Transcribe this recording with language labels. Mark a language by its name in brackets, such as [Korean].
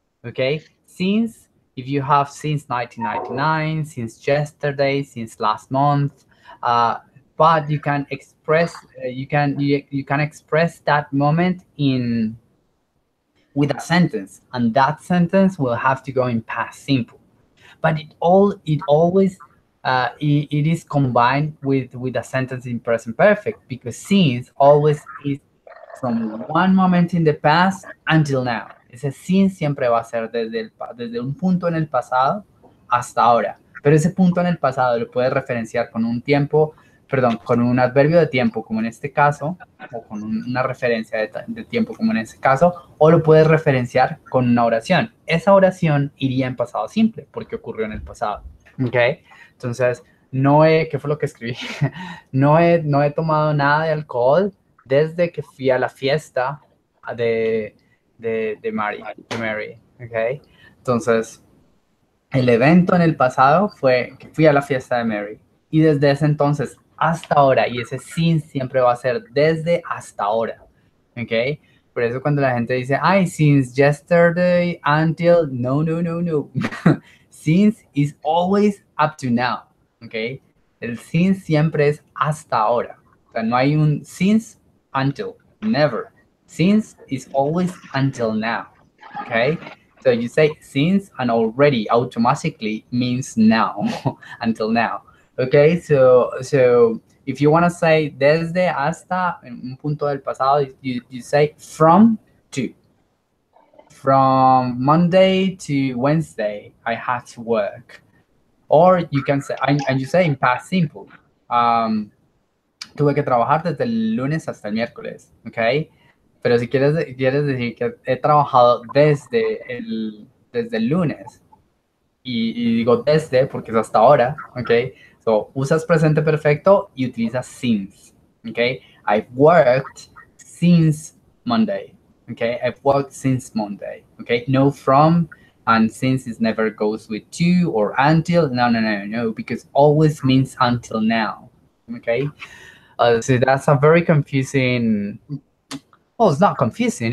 [English] Okay, since, if you have since 1999, since yesterday, since last month, but you can express you can express that moment in with a sentence, and that sentence will have to go in past simple. But it always it is combined with a sentence in present perfect, because since always is from one moment in the past until now. [Spanish] Ese since siempre va a ser desde un punto en el pasado hasta ahora. Pero ese punto en el pasado lo puedes referenciar con un tiempo, perdón, con un adverbio de tiempo, como en este caso, o con una referencia de tiempo, como en este caso, o lo puedes referenciar con una oración. Esa oración iría en pasado simple, porque ocurrió en el pasado. ¿Ok? Entonces, ¿qué fue lo que escribí? No he tomado nada de alcohol desde que fui a la fiesta de Mary, ¿ok? Entonces, el evento en el pasado fue que fui a la fiesta de Mary. Y desde ese entonces hasta ahora, y ese sin siempre va a ser desde hasta ahora, ¿ok? Por eso cuando la gente dice, ay, [English] since yesterday until, [Spanish] no, no, no, no. [English] Since is always up to now, ¿ok? [Spanish] El since siempre es hasta ahora. O sea, no hay un since until, never. [English] Since is always until now, okay? So you say since and already automatically means now, until now, okay? So if you want to say [Spanish] desde hasta un punto del pasado, [English] you say from to. From Monday to Wednesday, I had to work. Or you can say, and you say in past simple, [Spanish] tuve que trabajar desde el lunes hasta el miércoles, [English] ¿ok? [Spanish] Pero si quieres decir que he trabajado desde el lunes y digo desde porque es hasta ahora, ¿ok? So, usas presente perfecto y utilizas since, ¿ok? [English] I've worked since Monday, ¿ok? I've worked since Monday, ¿ok? No from and since it never goes with to or until. No, no, no, no, because always means until now, ¿ok? So that's a very confusing. Well, it's not confusing.